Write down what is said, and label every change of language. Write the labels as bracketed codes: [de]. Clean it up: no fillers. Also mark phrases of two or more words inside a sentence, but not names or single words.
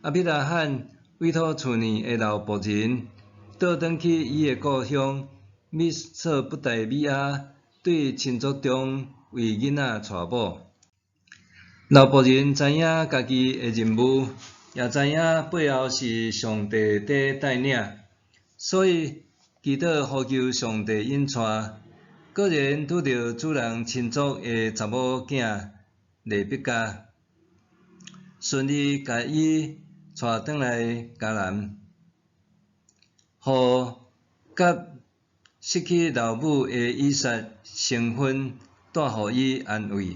[nan] 阿比拉罕委托厝内的老仆人，倒转去伊的故乡米索不达米亚，对亲族中为囡仔娶某。老仆人知影家己的任务，也知影背后是上帝在带领，所以祈祷呼求上帝引带。果然拄到主人亲族的查某囝利比加，顺利甲伊带转来迦南，互甲失去老母的以撒成婚，带互伊安慰。